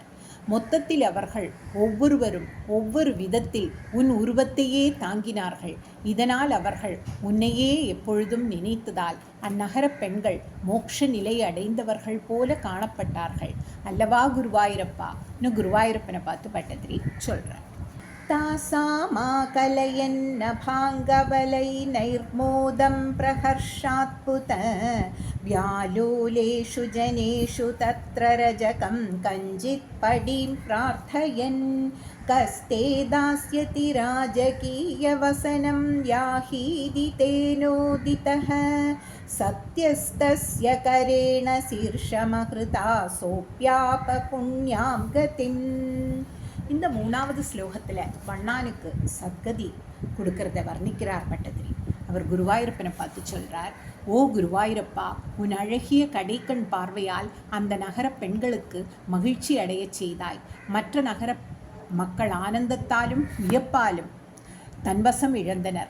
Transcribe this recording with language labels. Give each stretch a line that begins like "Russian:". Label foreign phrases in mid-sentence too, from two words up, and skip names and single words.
Tamil: மொத்தத்தில் அவர்கள் ஒவ்வொருவரும் ஒவ்வொரு விதத்தில் உன் உருவத்தையே தாங்கினார்கள். இதனால் அவர்கள் உன்னையே எப்பொழுதும் நினைத்ததால் அந்நகர பெண்கள் மோட்ச நிலை அடைந்தவர்கள் போல காணப்பட்டார்கள் அல்லவா குருவாயூரப்பா. இன்னும் குருவாயூரப்பனை பார்த்து பட்டதிரி சொல்கிறார்.
Sanskrit: तासामाकलयन्नभाङ्गवलै नैर्मोदं प्रहर्षात्पुत व्यालोलेषु जनेषु तत्र रजकं कञ्चित् पडीं प्रार्थयन् कस्ते दास्यति राजकीयवसनं याहीदि तेनोदितः सत्यस्तस्य करेण शीर्षमहृता सोऽप्यापपुण्यां गतिम्.
Tamil: இந்த 3வது ஸ்லோகத்தில் வண்ணானுக்கு சத்கதி கொடுக்கறத வர்ணிக்கிறார் பட்டதிரி. அவர் குருவாயூரப்பனை பார்த்து சொல்கிறார், ஓ குருவாயூரப்பா, உன் அழகிய கடைக்கண் பார்வையால் அந்த நகர பெண்களுக்கு மகிழ்ச்சி அடைய செய்தாய். மற்ற நகர மக்கள் ஆனந்தத்தாலும் வியப்பாலும் தன்வசம் இழந்தனர்.